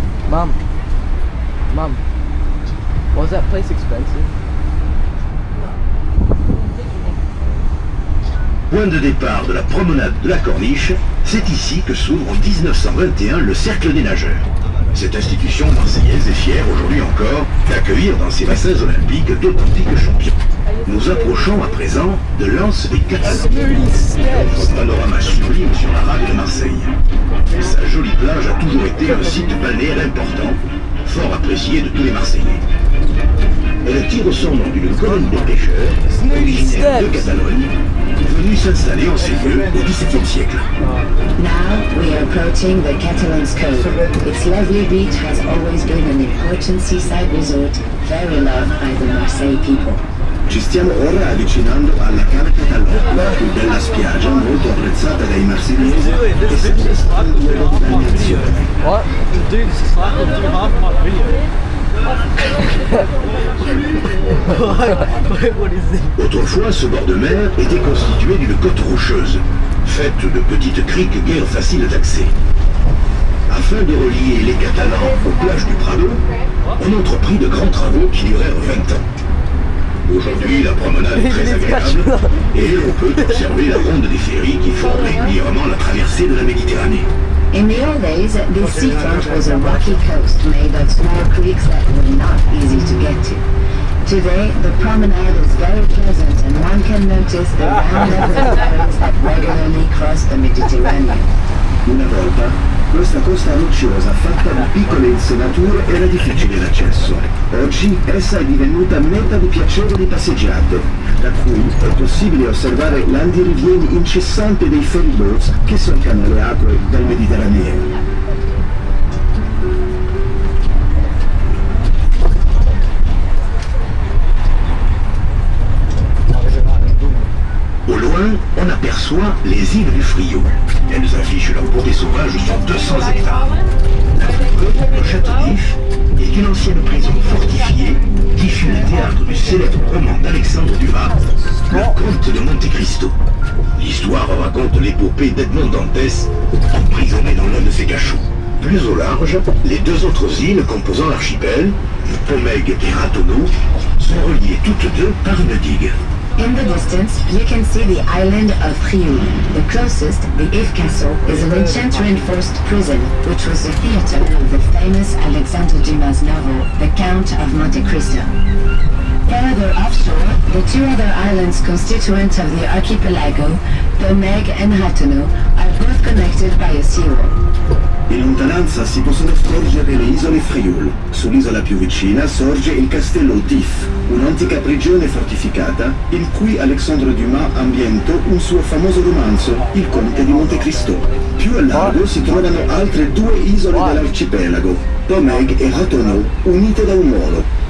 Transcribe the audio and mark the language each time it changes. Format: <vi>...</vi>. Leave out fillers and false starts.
<en>Mom, was that place expensive?</en> <fr>Point de départ de la promenade de la Corniche, c'est ici que s'ouvre en 1921 le Cercle des nageurs. Cette institution marseillaise est fière aujourd'hui encore d'accueillir dans ses bassins olympiques d'authentiques champions. Nous approchons à présent de l'Anse des Catalans. Notre panorama sublime sur la rade de Marseille. Sa jolie plage a toujours été un site balnéaire important, fort apprécié de tous les Marseillais. Elle tire son nom d'une colonie de pêcheurs, originaire de Catalogne, venue s'installer en ces lieux au XVIIe siècle.</fr> <en>Now we are approaching the Catalan's Cove. Its lovely beach has always been an important seaside resort, very loved by the Marseille people.</en> <it>Ci stiamo ora avvicinando alla Cala Catalogna, la più bella spiaggia, molto apprezzata dai marsigliesi e sempre stata un luogo di balneazione.</it> <en>What? Dude, this is like do half my video. What is this?</en> <fr>Autrefois, ce bord de mer était constitué d'une côte rocheuse, faite de petites criques guère faciles d'accès. Afin de relier les Catalans aux plages du Prado, on entreprit de grands travaux qui durèrent 20 ans. Aujourd'hui, la promenade est très agréable et on peut observer la ronde des ferries qui forment régulièrement la traversée de la Méditerranée.</fr> <en>In the old days, this seafront was a rocky coast made of small creeks that were not easy to get to. Today, the promenade is very pleasant and one can notice the round level ferries that regularly cross the Mediterranean.</en> <it>Una volta, questa costa rocciosa fatta di piccole insenature era difficile d'accesso. Oggi essa è divenuta meta di piacevoli passeggiate, da cui è possibile osservare l'andirivieni incessante dei ferryboats che solcano le acque del Mediterraneo.</it> <fr>Au loin, on aperçoit les îles du Frio. Elles affichent leur beauté sauvage sur 200 hectares. La plus grande, le Château d'If, est une ancienne prison fortifiée qui fut le théâtre du célèbre roman d'Alexandre Dumas, Le Comte de Monte Cristo. L'histoire raconte l'épopée d'Edmond Dantès, emprisonné dans l'un de ses cachots. Plus au large, les deux autres îles composant l'archipel, Pomègue et Ratonneau, sont reliées toutes deux par une digue.</fr> <en>In the distance, you can see the island of Frioul. The closest, the If Castle, is an enchant-reinforced prison, which was the theatre of the famous Alexandre Dumas novel, The Count of Monte Cristo. Further offshore, the two other islands constituent of the archipelago, Domègue and Ratonneau, are both connected by a seawall.</en> <it>In lontananza si possono scorgere le isole Frioul. Sull'isola più vicina sorge il castello d'If, un'antica prigione fortificata in cui Alexandre Dumas ambientò un suo famoso romanzo, Il Conte di Monte Cristo. Più a largo si trovano altre due isole dell'arcipelago, Domègue e Ratonneau, unite da un molo.</it>